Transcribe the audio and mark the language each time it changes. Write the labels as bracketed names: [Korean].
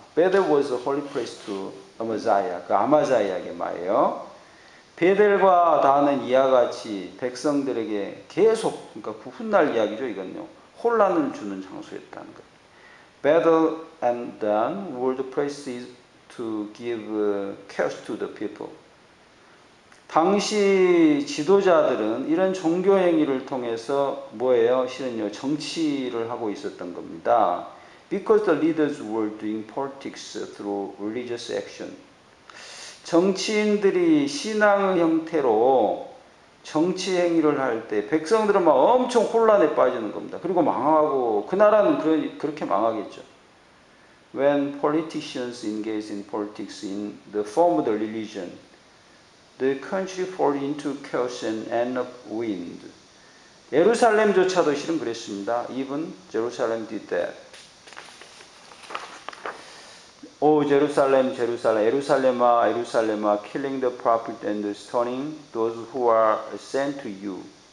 [English] Bethel was a holy place to Amaziah. [Korean] 그 아마자야에게 말이에요. 베델과 다는 이와 같이 백성들에게 계속, 그러니까 훗날 이야기죠. 이건요. 혼란을 주는 장소였다는 거예요. [English] Bethel and Dan were the places to give chaos to the people. [Korean] 당시 지도자들은 이런 종교 행위를 통해서 뭐예요? 실은요, 정치를 하고 있었던 겁니다. [English] Because the leaders were doing politics through religious action. [Korean] 정치인들이 신앙의 형태로 정치 행위를 할 때 백성들은 막 엄청 혼란에 빠지는 겁니다. 그리고 망하고 그 나라는 그렇게 망하겠죠. [English] When politicians engage in politics in the form of the religion, the country fall into chaos and end up ruined. [Korean] 예루살렘조차도 실은 그랬습니다. [English] Even Jerusalem did that. O Jerusalem, Jerusalem, [Korean] 예루살렘아, 예루살렘아, [English] killing the prophet and stoning those who are sent to you.